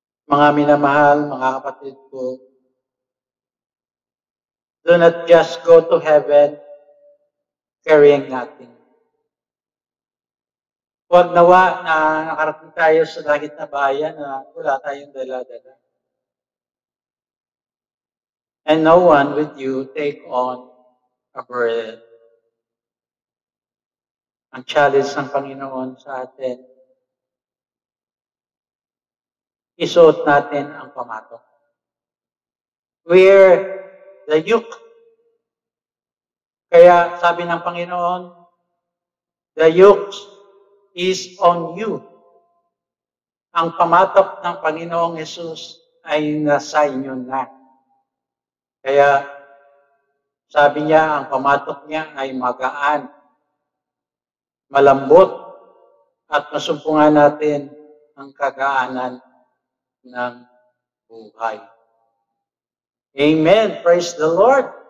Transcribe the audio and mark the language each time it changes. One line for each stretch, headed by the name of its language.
Filipino: Mga minamahal, mga kapatid ko,
English: do not just go to heaven carrying nothing.
Filipino: Huwag nawa na nakarating tayo sa langit na bayan na wala tayong dala-dala.
English: And no one with you take on a burden.
Filipino: Ang challenge ng Panginoon sa atin, isuot natin ang pamatok.
English: Wear the yoke.
Filipino: Kaya sabi ng Panginoon,
English: the yoke is on you.
Filipino: Ang pamatok ng Panginoong Yesus ay nasa inyo na. Kaya sabi niya, ang pamatok niya ay magaan, malambot, at masumpungan natin ang kagaanan ng buhay.
English: Amen. Praise the Lord.